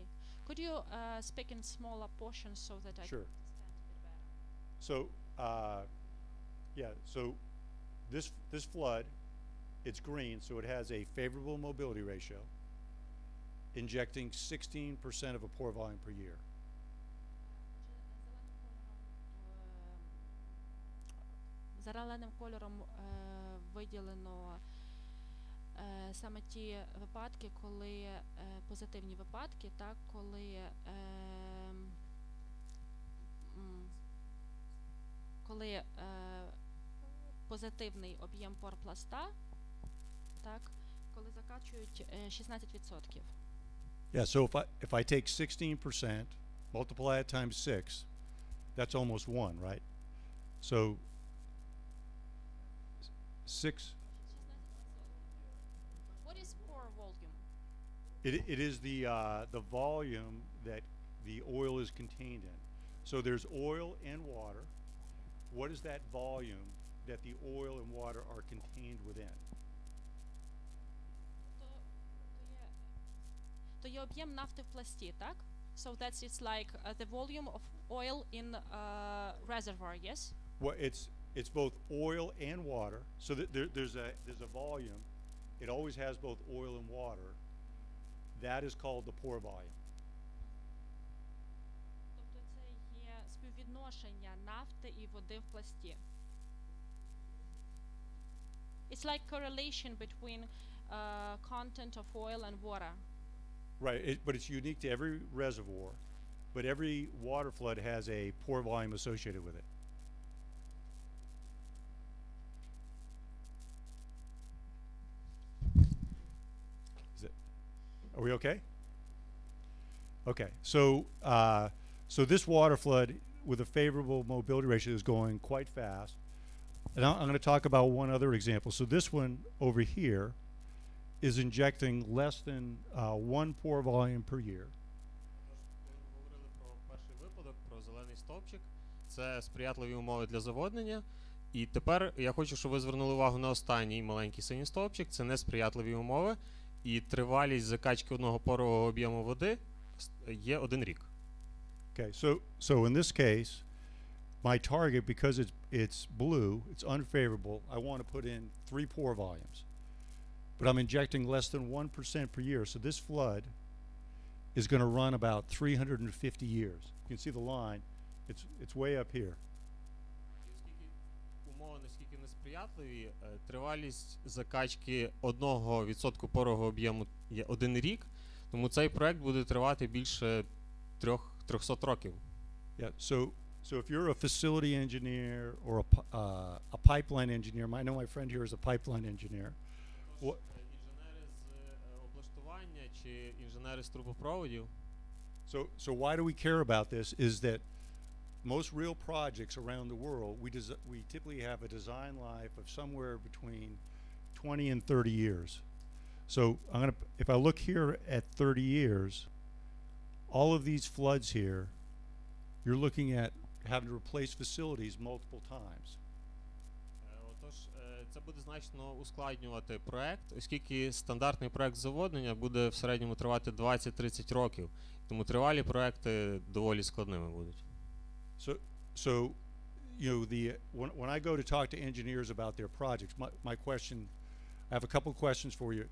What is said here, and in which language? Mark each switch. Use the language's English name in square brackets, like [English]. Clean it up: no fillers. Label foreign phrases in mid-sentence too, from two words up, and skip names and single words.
[English] Could you speak in smaller portions so that I Sure. can understand a bit better? So so this flood, it's green, so it has a favorable mobility ratio, injecting 16% of a pore volume per year. [Ukrainian] Зеленим кольором виділено саме ті випадки, коли позитивні випадки, так, коли позитивний об'єм порпласта, так, коли закачують 16%. [English] Yeah, so if I take 16% multiply it times 6, that's almost 1, right? So 6, What is pore volume? it is the volume that the oil is contained in. So there's oil and water. What is that volume that the oil and water are contained within? [Ukrainian] То є об'єм нафти в пласті, так? [English] So that's it's like the volume of oil in reservoir, yes? Well, it's both oil and water. So there's a volume. It always has both oil and water. That is called the pore volume. [Ukrainian] Тобто це є співвідношення нафти і води в пласті. [English] It's like correlation between content of oil and water. Right, but it's unique to every reservoir, but every water flood has a pore volume associated with it. Are we okay? Okay, so so this water flood with a favorable mobility ratio is going quite fast. And I'm going to talk about one other example. So this one over here is injecting less than 1 pore volume per year. [Ukrainian] Ми говорили про перший випадок, про зелений стовпчик. Це сприятливі умови для заводнення. І тепер я хочу, щоб ви звернули увагу на останній маленький синій стовпчик. Це несприятливі умови. І тривалість закачки одного порового об'єму води є 1 рік. [English] Okay, so in this case, my target, because it's blue, it's unfavorable, I want to put in 3 pore volumes. But I'm injecting less than 1% per year. So this flood is going to run about 350 years. You can see the line. It's way up here. [Ukrainian] Оскільки умови наскільки несприятливі, тривалість закачки 1% порового об'єму є 1 рік, тому цей проект буде тривати більше 300 років. [English] Yeah, so if you're a facility engineer or a pipeline engineer, I know my friend here is a pipeline engineer. What, [Ukrainian] Інженери з облаштування чи інженери з трубопроводів. [English] So why do we care about this is that most real projects around the world, we typically have a design life of somewhere between 20 and 30 years. So if I look here at 30 years, all of these floods here, you're looking at having to replace facilities multiple times. [Ukrainian] Отож, це буде значно ускладнювати проект, оскільки стандартний проект заводнення буде в середньому тривати 20-30 років. Тому тривалі проекти доволі складними будуть. [English] So you know, when I go to talk to engineers about their projects, my question, I have a couple of questions for you.